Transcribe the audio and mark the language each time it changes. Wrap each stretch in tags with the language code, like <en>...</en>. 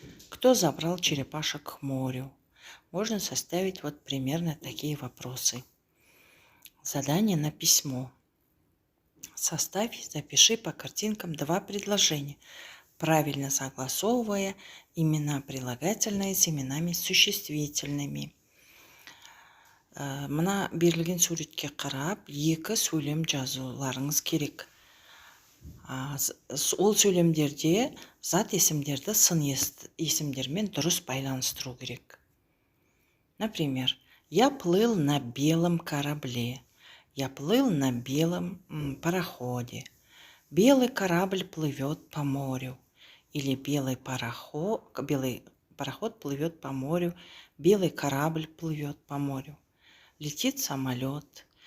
<ru>Кто забрал черепашек к морю? Можно составить вот примерно такие вопросы. Задание на письмо. Составь, запиши по картинкам 2 предложения, правильно согласовывая имена прилагательные с именами существительными.</ru> <kk>Мына берілген суретке қарап, 2 сөйлем жазуларыңыз керек. Ол сөйлемдерде зат есімдерді сын есімдермен дұрыс байланыстыру керек.</kk> <ru>Например, я плыл на белом корабле. Я плыл на белом пароходе. Белый корабль плывет по морю. Или белый пароход плывет по морю. Белый корабль плывет по морю. Летит самолет.</ru>